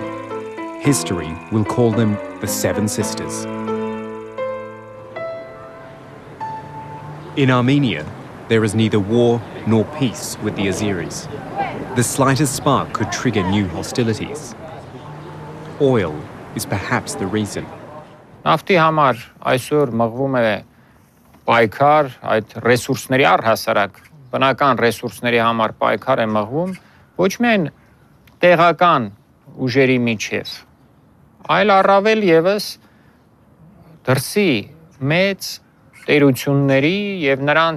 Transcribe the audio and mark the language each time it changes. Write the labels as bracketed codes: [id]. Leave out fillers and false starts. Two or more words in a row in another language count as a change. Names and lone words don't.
[en] History will call them the Seven Sisters. In Armenia, there is neither war nor peace with the Azeris. The slightest spark could trigger new hostilities. Oil is perhaps the reason. [hy] Նավթի համար այսօր մղվում է պայքար, այդ ռեսուրսների առհասարակ բնական ռեսուրսների համար պայքար է մղվում ոչ միայն տեղական ուժերի միջև, այլ առավել եւս դրսի մեծ տերությունների եւ նրանց